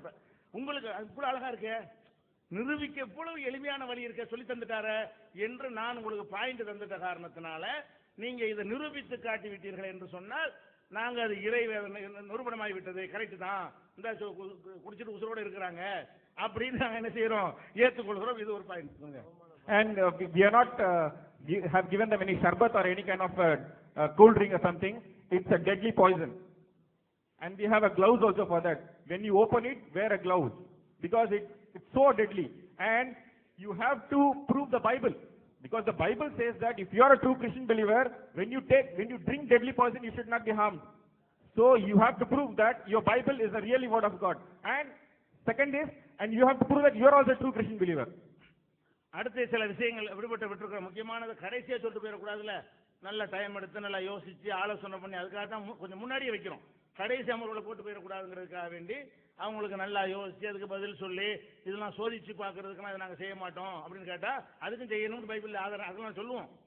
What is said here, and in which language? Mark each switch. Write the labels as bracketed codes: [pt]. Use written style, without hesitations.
[ta] இப்ப உங்களுக்கு அதுக்குள்ள அழகா இருக்க நிரூபிக்க எவ்வளவு எளிமையான வழி இருக்க சொல்லி தந்துட்டார என்று நான் உங்களுக்கு பாயிண்ட் தந்துட்ட காரணத்தினால நீங்க இதை நிரூபித்து காட்டி விட்டீர்கள் என்று சொன்னால், நாங்க அது இறைவேதம் நிரூபணமாகி விட்டது, கரெக்ட் தான், இந்த குடிச்சிட்டு உசுரோட இருக்கிறாங்க அப்படின்னு நாங்க என்ன செய்யறோம், ஏற்றுக்கொள்கிறோம். இது ஒரு point. [en] And we are not have given them any sharbat or any kind of cold drink or something. It's a deadly poison, and we have a gloves also for that. When you open it, wear a gloves, because it's so deadly. And you have to prove the Bible, because the Bible says that if you are a true Christian believer, when you drink deadly poison, you should not be harmed. So you have to prove that your Bible is the really word of God. And second is, and you have to prove that you are also a true Christian believer. [ta] அடுத்த சில விஷயங்கள் விட்டுருக்கிற முக்கியமானது கடைசியா சொல்லிட்டு போயிடக்கூடாதுல்ல. நல்ல time எடுத்து நல்லா யோசிச்சு ஆலோசனை பண்ணி அதுக்காக தான் கொஞ்சம் முன்னாடியே வைக்கிறோம். கடைசி அமர்வுகளை போட்டு போயிடக்கூடாதுங்கிறதுக்காக வேண்டி அவங்களுக்கு நல்லா யோசிச்சு அதுக்கு பதில் சொல்லி இதெல்லாம் சோதிச்சு பார்க்கறதுக்குலாம் இதை நாங்கள் செய்ய மாட்டோம் அப்படின்னு கேட்டா, அதுக்கும் செய்யணும்னு பைபிள் ஆதாரம் அதெல்லாம் சொல்லுவோம்.